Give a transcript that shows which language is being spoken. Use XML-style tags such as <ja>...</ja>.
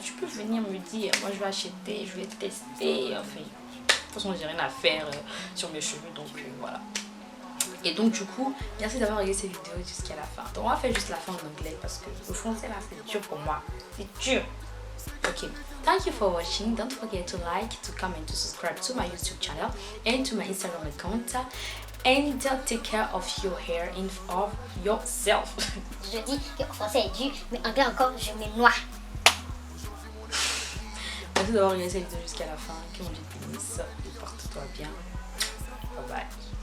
<fr>Tu peux venir me dire, moi, je vais acheter, je vais tester. Enfin, de toute façon, j'ai rien à faire sur mes cheveux, donc voilà. Et donc du coup, merci d'avoir regardé cette vidéo jusqu'à la fin. Donc on va faire juste la fin en anglais parce que le français là c'est dur pour moi. C'est dur.</fr> <en>Okay. Thank you for watching. Don't forget to like, to comment, to subscribe to my YouTube channel and to my Instagram account. And take care of your hair and of yourself.</en> <fr>Je dis que en français est dur, mais en anglais encore, je me noie. Merci d'avoir regardé cette vidéo jusqu'à la fin. Que mon Dieu te bénisse. Porte-toi bien. Bye bye.</fr>